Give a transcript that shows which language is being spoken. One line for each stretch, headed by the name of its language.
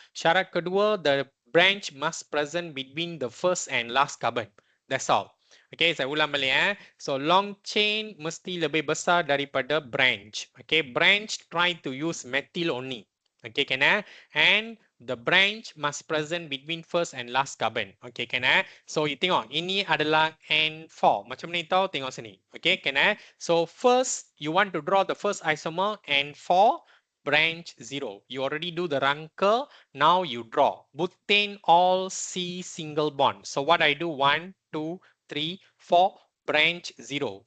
Malay: Syarat kedua,
English: the branch must present between the first and last carbon. That's all.
Malay: Okay, saya ulang balik. So long chain mesti lebih besar daripada branch.
English: Okay, branch try to use methyl only. Okay, can I? And the branch must present between first and last carbon. Okay, can I?
Malay: So you tengok, ini adalah N4. Macam mana tahu? Tengok sini.
English: Okay, can I? So first, you want to draw the first isomer N4, branch 0. You already do the rangka. Now you draw. Butane all C single bond. So what I do? 1, 2, 3, 4, branch 0.